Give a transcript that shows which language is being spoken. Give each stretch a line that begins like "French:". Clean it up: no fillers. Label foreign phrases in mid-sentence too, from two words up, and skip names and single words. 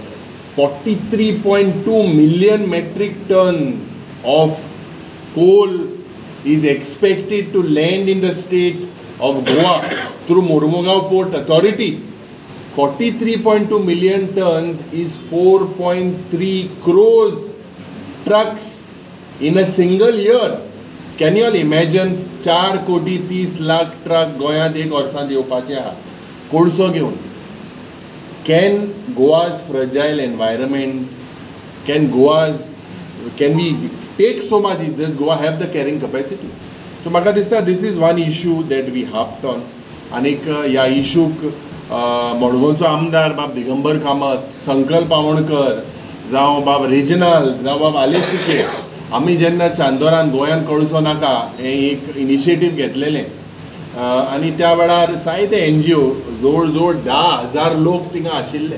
English: 43.2 million metric tons of coal is expected to land in the state of Goa through Mormugao Port Authority. 43.2 million tons is 4.3 crores trucks in a single year. Can you all imagine
Konkani: 4 कोटी 30 लाख ट्रक गोंयांत एक वर्सांत येवपाचे आहा कोळसो घेवन?
English: Can Goa's fragile environment, can we take so much? Does Goa have the carrying capacity? So
Konkani: म्हाका दिसता
English: this is one issue that we harped on.
Konkani: आनीक ह्या इशूक मडगांवचो आमदार बाब दिगंबर कामत, संकल्प आवणकर, जावं बाब रिजनल, जावं बाब आलेशिके, आमी जेन्ना चांदोरान गोंयान कळसो नाका हें एक इनिशिएटीव घेतलेलें आनी त्या वेळार जायते NGO जवळ जवळ 10,000 लोक थिंगा आशिल्ले.